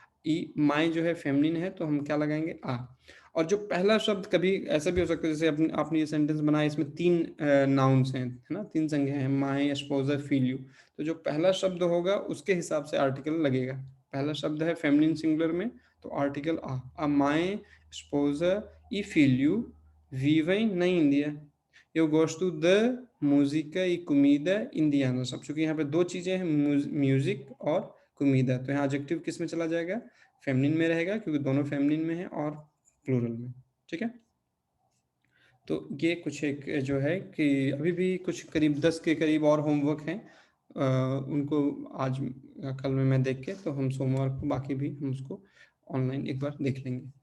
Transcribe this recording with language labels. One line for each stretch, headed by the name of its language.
Hindi: ई माई जो है फेमिनिन है तो हम क्या लगाएंगे, आ। और जो पहला शब्द, कभी ऐसा भी हो सकता है जैसे आपने ये सेंटेंस बनाया, इसमें तीन नाउन्स हैं, है ना, तीन संज्ञा हैं, माई, स्पोजर, फील यू। तो जो पहला शब्द होगा उसके हिसाब से आर्टिकल लगेगा। पहला शब्द है फेमिनिन सिंगुलर में तो आर्टिकल आ माई, स्पोजर
Portuguese: e filho vivem na Índia। Eu gosto de música e comida indiana।
Hindi: सब चूंकि यहाँ पे दो चीजें हैं, म्यूजिक और कुमीदा, तो यहाँ एडजेक्टिव किस में चला जाएगा, फेमिनिन में रहेगा, क्योंकि दोनों फेमिनिन में है और प्लूरल में। ठीक है, तो ये कुछ एक जो है कि अभी भी कुछ करीब 10 के करीब और होमवर्क हैं, उनको आज कल में मैं देख के, तो हम सोमवार को बाकी भी हम उसको ऑनलाइन एक बार देख लेंगे।